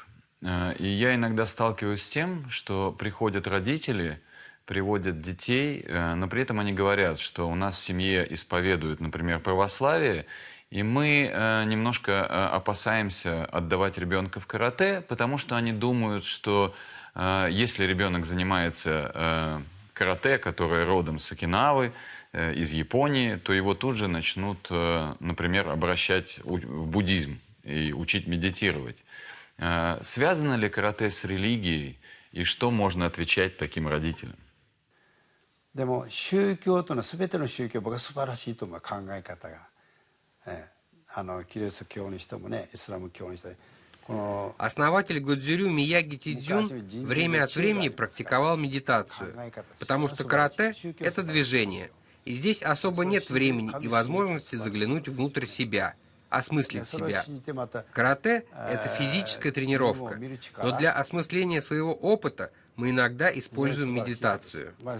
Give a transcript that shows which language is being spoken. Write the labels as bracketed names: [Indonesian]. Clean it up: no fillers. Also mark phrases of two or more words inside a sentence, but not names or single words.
[Russian] И я иногда сталкиваюсь с тем, что приходят родители, приводят детей, но при этом они говорят, что у нас в семье исповедуют, например, православие, и мы немножко опасаемся отдавать ребенка в карате, потому что они думают, что если ребенок занимается карате, которое родом с Окинавы, из Японии, то его тут же начнут, например, обращать в буддизм и учить медитировать. Связано ли карате с религией, и что можно отвечать таким родителям? [Japanese] でも宗教というのは全ての宗教僕は素晴らしいと思う考え方が、キリスト教にしてもねイスラム教にしても [Russian] Основатель Годзюрю Мияги Тидзюн время от времени практиковал медитацию, потому что карате – это движение, и здесь особо нет времени и возможности заглянуть внутрь себя, осмыслить себя. Карате – это физическая тренировка, но для осмысления своего опыта мы иногда используем медитацию.